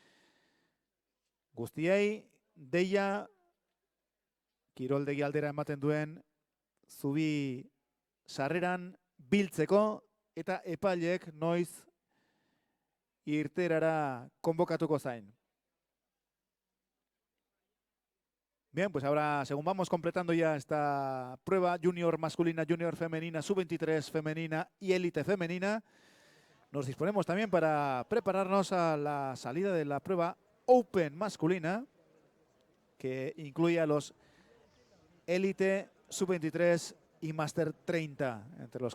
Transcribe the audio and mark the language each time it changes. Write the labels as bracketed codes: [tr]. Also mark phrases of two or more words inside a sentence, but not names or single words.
[eu] Guztiei, deia, kiroldegi aldera ematen duen, zubi sarreran biltzeko eta epaileek noiz irterara konbokatuko zain. [es] Bien, pues ahora, según vamos completando ya esta prueba junior masculina, junior femenina, sub-23 femenina y élite femenina, nos disponemos también para prepararnos a la salida de la prueba Open masculina, que incluye a los élite, sub-23 y Master 30, entre los